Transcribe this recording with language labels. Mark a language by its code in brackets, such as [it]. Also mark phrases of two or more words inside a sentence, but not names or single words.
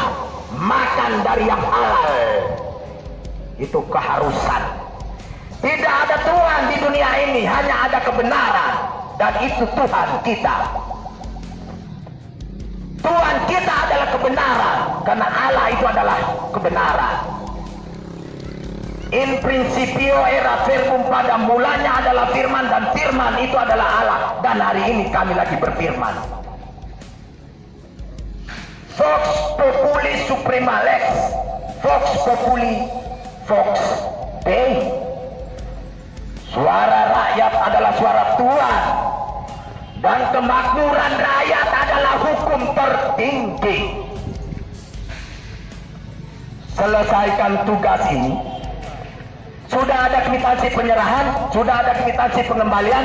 [id] Makan dari yang halal. Itu keharusan. Tidak ada Tuhan di dunia ini, hanya ada kebenaran. Dan itu Tuhan kita. Tuhan kita adalah kebenaran, karena Allah itu adalah kebenaran. [la] In principio era verbum, [id] pada mulanya adalah firman, dan firman itu adalah Allah. Dan hari ini kami lagi berfirman. [la] Vox populi suprema lex, vox populi vox Dei. [id] Suara rakyat adalah suara Tuhan, dan kemakmuran rakyat adalah hukum tertinggi. Selesaikan tugas ini. Sudah ada kwitansi penyerahan, sudah ada kwitansi pengembalian.